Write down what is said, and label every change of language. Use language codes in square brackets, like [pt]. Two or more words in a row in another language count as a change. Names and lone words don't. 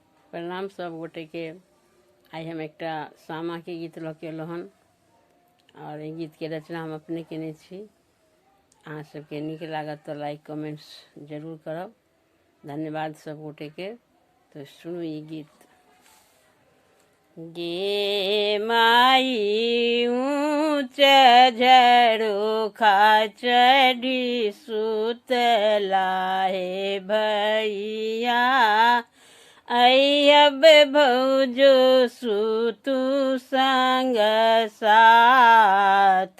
[mai] प्रणाम सब गोटे के। आई हम एक सामा के गीत लऽ के अयलहुँ हन और ई गीत के रचना हम अपने केने छी। अहाँ सबके नीक लागत तो [en] like comments [mai] जरूर करब। धन्यवाद सब गोटे के। तो सुनू ई गीत। गे माई ऊँच झरोखा चढ़ी सुतला हे भैया, अब भौजो सुतु संग साथ।